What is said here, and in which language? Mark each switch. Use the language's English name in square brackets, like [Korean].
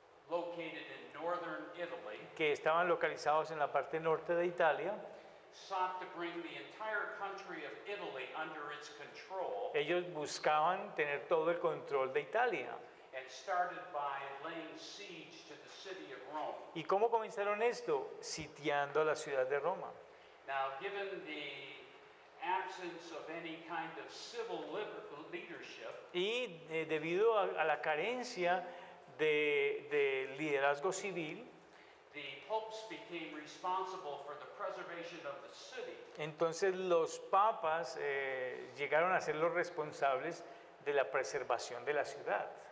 [English] located in northern Italy, [Spanish] que estaban localizados en la parte norte de Italia, [English] sought to bring the entire country of Italy under its control, [Spanish] ellos buscaban tener todo el control de Italia. [English] and started by laying siege to the city of Rome. [Spanish] ¿Y cómo comenzaron esto? Sitiando a la ciudad de Roma. [English] Now, given the absence of any kind of civil leadership, [Spanish] Y debido a la carencia de liderazgo civil, [English] the popes became responsible for the preservation of the city. [Spanish] entonces los papas llegaron a ser los responsables de la preservación de la ciudad.